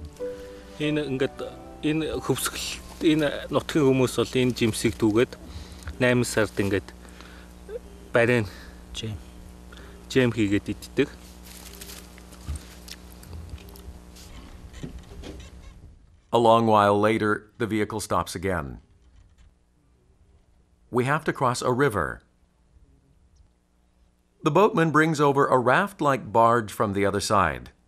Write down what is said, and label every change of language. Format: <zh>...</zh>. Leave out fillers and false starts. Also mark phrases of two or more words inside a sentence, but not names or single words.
<mn>Энэ нутгийн хүмүүс бол энэ жимсийг түгээд 8 сард ингээд барин жем хийгээд иддэг.</mn> <en>A long while later, the vehicle stops again. We have to cross a river. The boatman brings over a raft-like barge from the other side.</en>